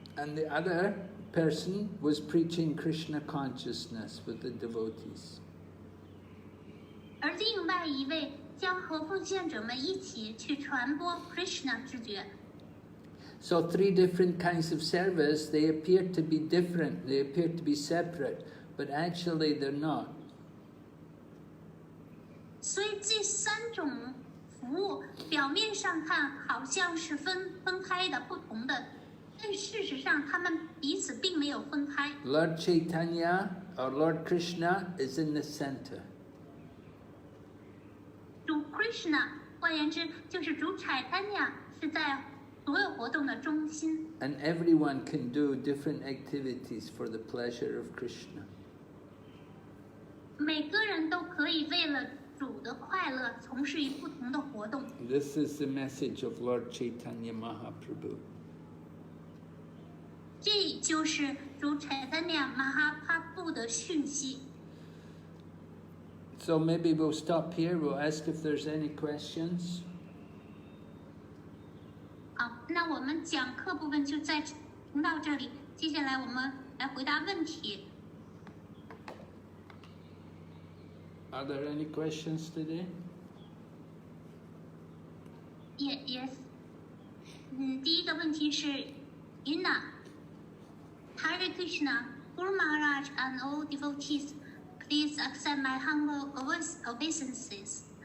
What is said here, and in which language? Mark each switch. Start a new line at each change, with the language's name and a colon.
English: And the other person was preaching Krishna consciousness with the devotees.
Chinese: 而另外一位将和奉献者们一起去传播 Krishna 知觉。
English: So 3 different kinds of service, they appear to be different, they appear to be separate, but actually they're not.
Chinese: 所以这3种服务表面上看好像是分开的、不同的，但事实上他们彼此并没有分开。
English: Lord Chaitanya or Lord Krishna is in the center.
Chinese: 主 Krishna， 换言之就是主Chaitanya是在所有活动的中心。
English: And everyone can do different activities for the pleasure of Krishna.
Chinese: 每个人都可以为了主的快乐从事不同的活动。
English: This is the message of Lord Chaitanya Mahaprabhu.
Chinese: 这就是主Chaitanya Mahaprabhu的讯息。
English: So maybe we'll stop here. We'll ask if there's any questions.
Chinese: 好，那我们讲课部分就停到这里。接下来我们来回答问题。
English: Are there any questions today? Yes.
Chinese: 第一个问题是
English: Ina Hare Krishna, Guru Maharaj and all devotees, please accept my humble obeisances.